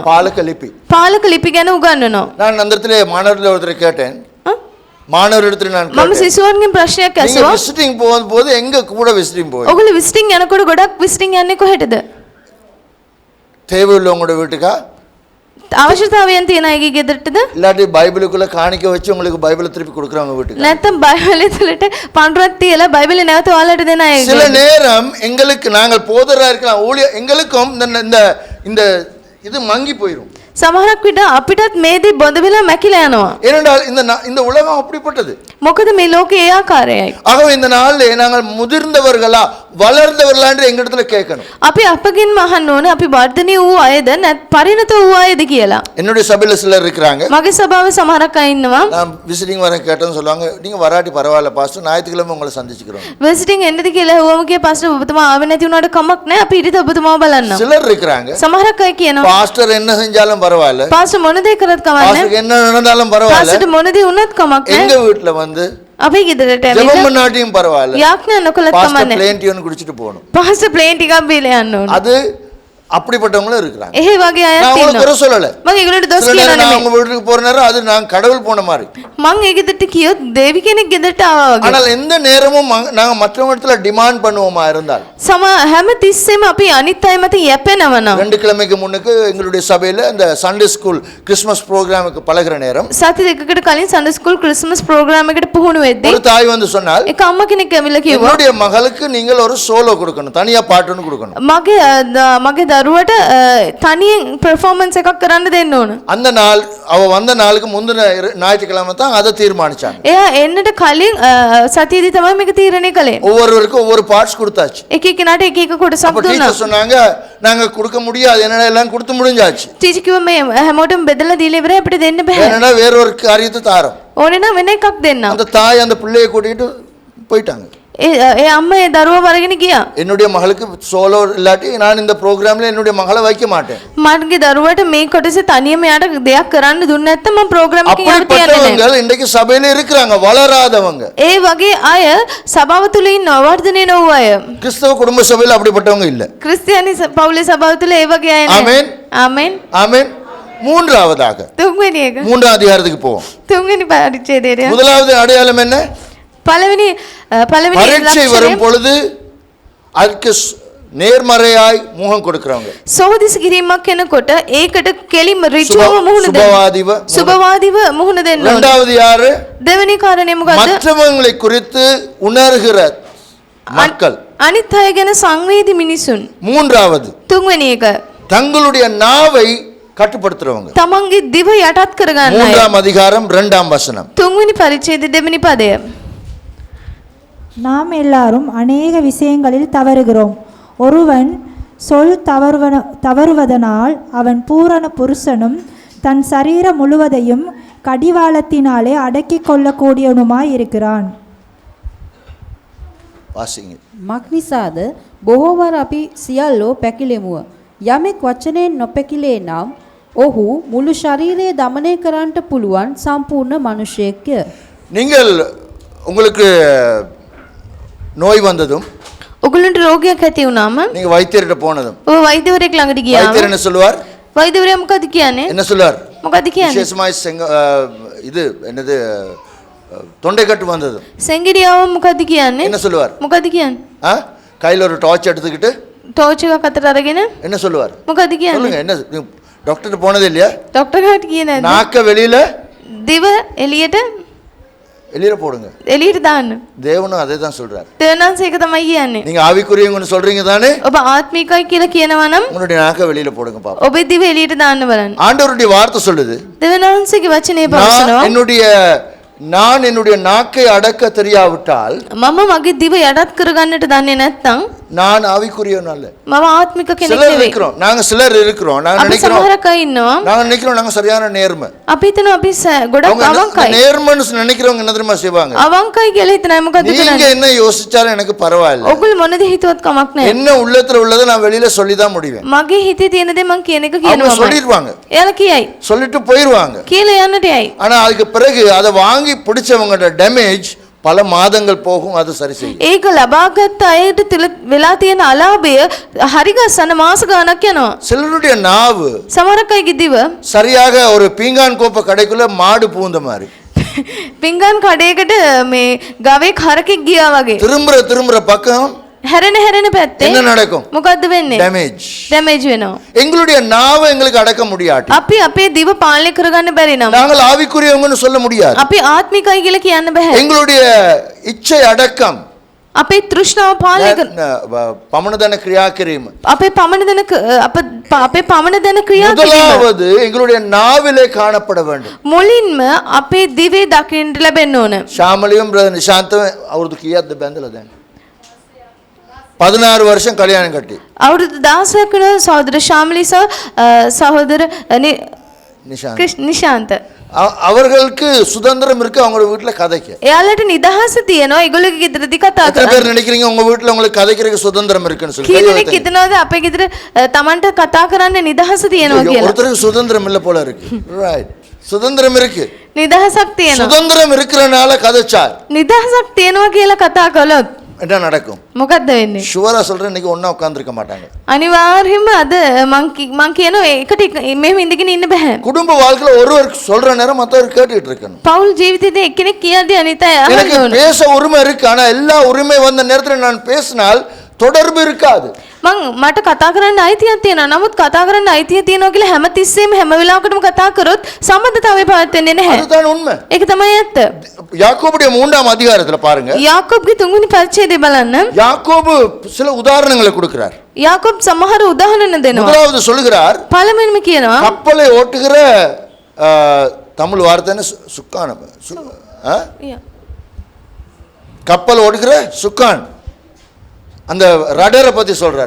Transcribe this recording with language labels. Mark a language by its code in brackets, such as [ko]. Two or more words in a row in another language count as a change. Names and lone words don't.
[si] පාලක ලිපි. පාලක ලිපි ගැන උගන්වනවා. [ta] நான் அந்த இடத்துல மாணவர்கள் ஒருத்தர் கேட்டேன். மாணவரிடத்துல நான் [si] මම සිසුවන්ගෙන් ප්‍රශ්නයක් [ta] நீங்க [si] ඇසුවා. [ta] விசிட்டிங் போகும்போது எங்க கூட விசிட்டிங் போய் [si] ඔගොල්ලෝ විසිටින් යනකොට ගොඩක් විසිටින් යන්නේ කොහෙටද? [ta] தேவை உள்ளவங்களோட வீட்டுக்கா, [si] අවශ්‍යතාවයන් තියෙන අයගේ ගෙදරටද? [ta] இல்லாட்டி பைபிளுக்குள்ள காணிக்க வச்சு உங்களுக்கு பைபிளை திருப்பி கொடுக்குறவங்க வீட்டுக்கு. [si] නැත්නම් බයිබලෙ තුලට පඬුරක් තියලා බයිබලෙ නැවත ඔයාලට දෙන අයගේ. [ta] சில நேரம் எங்களுக்கு நாங்கள் போதரா இருக்கலாம், ஊழிய எங்களுக்கும் இந்த இந்த இது மங்கி போயிடும். [si] සමහරක් විට අපිටත් මේ දේ බොඳ වෙලා මැකිලා යනවා. [ta] ஏனென்றால் இந்த உலகம் அப்படிப்பட்டது. [si] මොකද මේ ලෝකේ ඒ ආකාරයයි. [ta] ஆகவே இந்த நாளிலே நாங்கள் முதிர்ந்தவர்களா வளர்ந்தவர்களா என்று எங்க இடத்துல கேட்கணும். [si] අපි අපගෙන් අහන්න ඕනේ අපි වර්ධනය වූ අයද නැත් පරිණත වූ අයද කියලා. [ta] என்னுடைய சபையில சிலர் இருக்கிறாங்க. [si] මගේ සභාවේ සමහරක් අය ඉන්නවා. [ta] நான் விசிட்டிங் வரேன் கேட்டேன்னு சொல்லுவாங்க, நீங்க வராட்டி பரவாயில்ல பாஸ்டர், ஞாயிற்றுக்கிழமை உங்களை சந்திச்சுக்கிறோம். [si] විසිටින් එන්නද කියලා හුවම කිය පාස්ටර් ඔබතුමා ආවෙ නැති වුණාට කමක් නැහැ, අපි ඊට ඔබතුමාව බලන්න. [ta] சிலர் இருக்கிறாங்க, [si] සමහරක් අය කියනවා [ta] பாஸ்டர் என்ன செஞ்சாலும் பரவாயில்ல, [si] පාස්ටර් මොන දේ කරත් කමක් නැහැ, [ta] பாஸ்டருக்கு என்ன நடந்தாலும் பரவாயில்ல, [si] පාස්ටර් මොන දේ වුණත් කමක් [ta] எங்க [si] නැහැ, [ta] வீட்டுல வந்து [si] අපි ගෙදරට [ta] ஜெபம் [si] ඇවිල්ලා [ta] பண்ணாட்டியும் பரவாயில்ல, [si] යාඥා නොකළත් කමක් [ta] பாஸ்டர் [si] නැහැ, [ta] பிளேன் டியூன் குடிச்சிட்டு போகணும். [si] පාස්ටර් ප්ලේන් ටිකක් බීලා යන්න ඕනේ. [ta] அது அப்படிப்பட்டவங்களும் இருக்கிறாங்க. [si] එහෙ වගේ අයත් [ta] நான் உங்களுக்கு [si] ඉන්නවා. [ta] குறை சொல்லல. [si] මම ඒගොල්ලන්ට දොස් [ta] சில [si] කියනවා [ta] நேரம் நான் [si] නෙමෙයි. [ta] உங்க வீட்டுக்கு போற நேரம் அது நான் கடவுள் போன மாதிரி. [si] මං ඒ ගෙදරට කියොත් දෙවි කෙනෙක් ගෙදරට ආවා වගේ. [ta] ஆனால் எந்த நேரமும் நாங்க மற்றவங்க இடத்துல டிமாண்ட் பண்ணுவோமா இருந்தால் [si] හැම තිස්සෙම අපි අනිත් අය මත යැපෙනවා නම් [ta] 2 கிழமைக்கு முன்னுக்கு எங்களுடைய சபையில அந்த [en] Sunday school Christmas programme [ta] பழகுற நேரம் [si] සති දෙකකට කලින් [en] Sunday school Christmas programme [si] එකට පුහුණු වෙද්දී [ta] ஒரு தாய் வந்து சொன்னால் [si] එක අම්ම කෙනෙක් ඇවිල්ලා කිව්වා [ta] என்னுடைய மகளுக்கு நீங்கள் ஒரு சோலோ கொடுக்கணும், தனியா பாட்டுன்னு கொடுக்கணும். [si] මගේ දරුවට තනියෙන් පර්ෆෝමන්ස් එකක් කරන්න දෙන්න ඕන. [ta] அந்த நாள் அவ வந்த நாளுக்கு முந்தின ஞாயிற்றுக்கிழமை தான் அதை தீர்மானிச்சாங்க. [si] එයා එන්නට කලින් සතියේදී තමයි මේක තීරණය කළේ. [ta] ஒவ்வொருவருக்கும் ஒவ்வொரு பார்ட்ஸ் கொடுத்தாச்சு. [si] එක එක කෙනාට එක එක කොටසක් [ta] அப்ப [si] දුන්නා. [ta] டீச்சர் சொன்னாங்க நாங்க கொடுக்க முடியாது, என்னடா எல்லாம் கொடுத்து முடிஞ்சாச்சு. [si] ටීචර් කිව්වා මේ හැමෝටම බෙදලා දීලා ඉවරයි අපිට දෙන්න බෑ. [ta] என்னடா வேற ஒரு காரியத்தை தாரோம். [si] ඕනේ නම් වෙන එකක් දෙන්නම්. [ta] அந்த தாய் அந்த பிள்ளையை கூட்டிட்டு போயிட்டாங்க. [si] ඒ අම්මා ඒ දරුවව අරගෙන ගියා. [ta] என்னுடைய மகளுக்கு சோலோ இல்லாட்டி நான் இந்த ப்ரோக்ராம்ல என்னுடைய மகளை வைக்க மாட்டேன். [si] මගේ දරුවට මේ කොටසේ තනියම යාට දෙයක් කරන්න දුන්නේ නැත්නම් මම ප්‍රෝග්‍රෑම් එකේ යාට තියන්නේ නැහැ. [ta] அப்படிப்பட்டவங்க இன்றைக்கு சபையில இருக்கிறாங்க, வளராதவங்க. [si] ඒ වගේ අය සභාව තුල ඉන්න වර්ධනය නොවු අය. [ta] கிறிஸ்தவ குடும்ப சபையில அப்படிப்பட்டவங்க இல்ல. [si] ක්‍රිස්තියානි පවුලේ සභාව තුල ඒ වගේ අය නැහැ. [ta] ஆமென். [si] ආමෙන්. [ta] ஆமென். மூன்றாவதாக [si] තුන්වෙනි එක. [ta] 3ஆம் அதிகாரத்துக்கு போவோம். [si] තුන්වෙනி පරිච්ඡේදයට. [ta] முதலாவது அடையாளம் என்ன? [si] පළවෙනි [ta] பரீட்சை வரும் [si] ලක්ෂණය [ta] பொழுது அதுக்கு நேர்மறையாய் முகம் கொடுக்கிறவங்க. [si] සෝදිසි කිරීමක් කෙනකොට ඒකට කෙලිම ඍජුවම මුහුණ දෙන්න. [ta] சுபவாதிவ. [si] සුබවාදීව මුහුණ දෙන්න ඕන. [ta] இரண்டாவது யாரு? [si] දෙවෙනි කාරණේ මොකද්ද? [ta] மற்றவங்களை குறித்து உணர்கிற மக்கள். [si] අනිත් අය ගැන සංවේදී මිනිසුන්. [ta] மூன்றாவது [si] තුන්වෙනි එක [ta] தங்களுடைய நாவை கட்டுப்படுத்துறவங்க. [si] තමන්ගේ දිව යටත් කරගන්න අය. [ta] 3ஆம் அதிகாரம் 2ஆம் வசனம். [si] තුන්වෙනி පරිච්ඡේදයේ දෙවෙනි පදය. [ta] நாம் எல்லாரும் அநேக விஷயங்களில் தவறுகிறோம். ஒருவன் சொல் தவறுவதனால் அவன் பூரண புருஷனும் தன் சரீரம் முழுவதையும் கடிவாளத்தினாலே அடக்கிக் கொள்ளக்கூடியவனுமாய் இருக்கிறான். வாசிங்க. [si] මක්නිසාද බොහෝවර අපි සියල්ලෝ පැකිලෙමුව. යමෙක් වචනයෙන් නොපැකිලේ නම් ඔහු මුළු ශරීරය දමනය කරන්නට පුළුවන් සම්පූර්ණ මනුෂ්‍යයෙක්ය. [ta] நீங்கள் உங்களுக்கு நோய் வந்ததும் [si] ඔගලන්ට රෝගයක් ඇති වුණාම [ta] நீங்க வைத்தியர்கிட்ட போனதும் [si] ඔය වෛද්‍යවරයෙක් ළඟට ගියාම [ta] வைத்தியர் என்ன சொல்லுவார்? [si] වෛද්‍යවරයා මොකද කියන්නේ? [ta] என்ன சொல்லுவார்? [si] මොකද කියන්නේ? [ta] விசேஷமாய் இது என்னது தொண்டை கட்டு வந்தது [si] සෙන්ගිරියාව මොකද කියන්නේ? [ta] என்ன சொல்லுவார்? [si] මොකද කියන්නේ? [ta] கையில் ஒரு டார்ச் எடுத்துக்கிட்டு [si] ටෝච් එකක් අතට අරගෙන [ta] என்ன சொல்லுவார்? [si] මොකද කියන්නේ? [ta] சொல்லுங்க. என்ன டாக்டர் போனது இல்லையா? [si] ඩොක්ටර් කාට කියේ නැද්ද? [ta] நாக்க வெளியில [si] දිව එළියට [ta] வெளியில போடுங்க. [si] එළියට දාන්න. [ta] தேவனும் அதே தான் சொல்றார். [si] දෙවනන්ස ඒක තමයි කියන්නේ. [ta] நீங்க ஆவிக்குரியவங்கன்னு சொல்றீங்க தானே? [si] ඔබ ආත්මිකයි කියලා කියනවා නම් [ta] உங்களுடைய நாக்க வெளியில போடுங்க பாப்போம். [si] ඔබේ දිව එළියට දාන්න බලන්න. [ta] ஆண்டவருடைய வார்த்தை சொல்லுது, [si] දෙවනන්සගේ වචනේ පවසනවා. [ta] நான் என்னுடைய நாக்கை அடக்க தெரியாவிட்டால் [si] මම මගේ දිව යටත් කරගන්නට දන්නේ නැත්නම් [ta] நான் ஆவிக்குரியவன் அல்ல. [si] මම ආත්මික කෙනෙක් [ta] சிலர் [si] නෙවෙයි. [ta] இருக்கிறோம், நாங்க சிலர் இருக்கிறோம். நாங்க [si] අපි [ta] நினைக்கிறோம் [si] සමහරක් අය ඉන්නවා. [ta] நாங்க சரியான நேர்மை. [si] අපි හිතනවා අපි ගොඩක් [ta] அவங்க [si] අවංකයි. [ta] நேர்மைன்னு நினைக்கிறவங்க என்ன தெரியுமா செய்வாங்க? [si] අවංකයි කියලා හිතන අය මොකද [ta] நீங்க [si] කරන්නේ? [ta] என்ன யோசிச்சாலும் எனக்கு பரவாயில்ல. [si] ඔගොල්ලෝ මොනද හිතුවත් කමක් නැහැ. [ta] என்ன உள்ளத்துல உள்ளதை நான் வெளியில சொல்லி தான் முடிவேன். [si] මගේ හිතේ තියෙන දේ මං කියන එක [ta] அவங்க [si] කියනවා. [ta] சொல்லிடுவாங்க, [si] එයාලා කියයි. [ta] சொல்லிட்டு போயிருவாங்க. [si] කියලා යන්නට යයි. [ta] ஆனா அதுக்கு பிறகு அதை வாங்கி பிடிச்சவங்களோட டேமேஜ் பல மாதங்கள் போகும், அது சரி செய்யும். [si] ඒක ලබාගත් අයට තුල වෙලා තියෙන අලාභය හරි ගස්සන මාස ගාණක් යනවා. [ta] சிலருடைய நாவு [si] සමහරක් අයගේ දිව [ta] சரியாக ஒரு பீங்கான் கோப்பை கடைக்குள்ள மாடு பூந்த மாதிரி [si] පිංගන් කඩේකට මේ ගවෙක් හරකෙක් ගියා වගේ. [ta] திரும்புற பக்கம் [si] හැරෙන පැත්තේ [ta] என்ன நடக்கும்? [si] මොකද්ද වෙන්නේ? [ta] டேமேஜ். [si] ඩැමේජ් වෙනවා. [ta] எங்களுடைய நாவை எங்களுக்கு அடக்க முடியாது. [si] අපි අපේ දිව පාලනය කරගන්න බැරි නම් [ta] நாங்கள் ஆவிக்குரியவங்கன்னு சொல்ல முடியாது. [si] අපි ආත්මිකයි කියලා කියන්න බෑ. [ta] எங்களுடைய இச்சை அடக்கம் [si] අපේ තෘෂ්ණාව පාලනය කර பமனதன கிரியா கிரீம் අපේ පමණ දෙන ක්‍රියා කිරීම [ta] முதலாவது எங்களுடைய நாவிலே காணப்பட வேண்டும். [si] මුලින්ම අපේ දිවේ දකින්න ලැබෙන්න ඕන. [ta] ஷாமலியும் பிரதர் நிஷாந்தும் அவரது கியாத் பெந்தலதன் 16 வருஷம் கல்யாணம் கட்டி [si] අවුරුදු 16ක වෙන සහෝදර ශාමලි සහ සහෝදර නිශාන්ත [ta] அவர்களுக்கு சுதந்திரம் இருக்கு அவங்க வீட்டுல கதைக்க. [si] එයාලට නිදහස තියෙනවා ඒගොල්ලෝගේ ගෙදරදී කතා [ta] எத்தனை [si] කරන්න. [ta] பேர் நினைக்கிறீங்க உங்க வீட்டுல உங்களுக்கு கதைக்கிறதுக்கு சுதந்திரம் இருக்குன்னு சொல்லி? [si] කීදෙනෙක් හිතනවාද අපේ ගෙදර තමන්ට කතා කරන්න නිදහස තියෙනවා කියලා? [ta] ஒருத்தருக்கு சுதந்திரம் இல்ல போல இருக்கு. ரைட், சுதந்திரம் இருக்கு. [si] නිදහසක් තියෙනවා. [ta] சுதந்திரம் இருக்கிறனால கதைச்சார். [si] නිදහසක් තියෙනවා කියලා කතා කළොත් [ta] என்ன நடக்கும்? [si] මොකද්ද වෙන්නේ? [ta] ஷுவரா சொல்றேன், இன்னைக்கு ஒண்ணா உட்கார்ந்திருக்க மாட்டாங்க. [si] අනිවාර්යයෙන්ම අද මං කියනවා එකට මෙහෙම ඉඳගෙන ඉන්න බෑ. [ta] குடும்ப வாழ்க்கையில ஒருவர் சொல்ற நேரம் மத்தவர் கேட்டுட்டு இருக்கணும். [si] පෞල් ජීවිතේදී එක්කෙනෙක් කියද්දී අනිත් අය අහන්න [ta] எனக்கு [si] ඕන. [ta] பேச உரிமை இருக்கு, ஆனா எல்லா உரிமை வந்த நேரத்துல நான் பேசினால் தொடர்பு இருக்காது. [si] මට කතා කරන්න අයිතියක් තියෙනවා. නමුත් කතා කරන්න අයිතිය තියෙනවා කියලා හැමතිස්සෙම හැම වෙලාවකටම කතා කරොත් සම්බන්ධතාවය පවත්න්නේ නැහැ. [ta] அதுதான் உண்மை. [si] ඒක තමයි ඇත්ත. [ta] யாக்கோபுடைய 3ஆம் அதிகாரத்துல பாருங்க. [si] යාකෝබ්ගේ 3 වෙනි පරිච්ඡේදය බලන්න. [ta] யாக்கோபு சில உதாரணங்களை கொடுக்கிறார். [si] යාකෝබ් සමහර උදාහරණ දෙනවා. [ta] முதலாவது சொல்லுகிறார், [si] පළවෙනිම කියනවා [ta] கப்பலை ஓட்டுகிற தமிழ் வார்த்தை என்ன? சுக்கான். கப்பல் ஓட்டுகிற சுக்கான், அந்த ரடரை பத்தி சொல்றாரு.